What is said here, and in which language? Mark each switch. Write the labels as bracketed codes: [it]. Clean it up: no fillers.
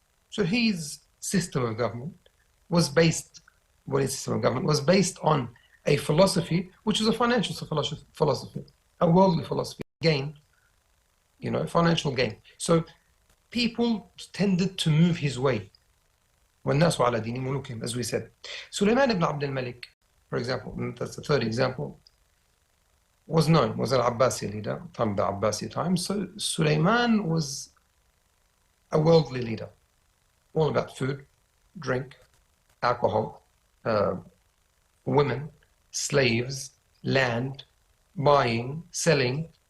[en] So his system of government was based on a philosophy which was a financial philosophy, a worldly philosophy, gain, financial gain. So people tended to move his way. [ar] وَالنَّاسُ عَلَى دِينِ مُلُوكِهِمْ, as we said. [en] Sulaiman ibn Abd al-Malik, for example, and that's the third example, was known, was an Abbasi leader, time the Abbasi time. So Sulaiman was a worldly leader, all about food, drink, alcohol, women, slaves, land, buying, selling.